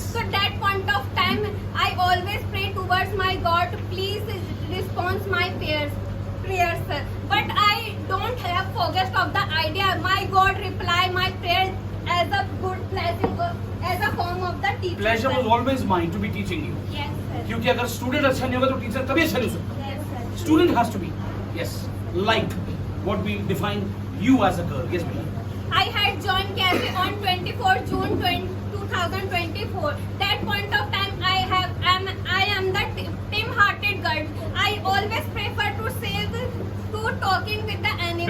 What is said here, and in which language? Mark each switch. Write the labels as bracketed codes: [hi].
[en] So that point of time, I always pray towards my God, please respond my prayers, sir. But I don't have focused of the idea. My God reply my prayer as a good blessing, as a form of the teacher. Pleasure was always mine to be teaching you. Yes, sir. [hi] क्योंकि अगर student अच्छा नहीं होगा तो teacher तभी अच्छा नहीं हो सकता. [en] Yes, sir. Student has to be. Yes. Like what we define you as a girl. Yes, Mila. I had joined cafe on 24 June 2024. That point of time, I am the team-hearted girl. I always prefer to talking with the animals.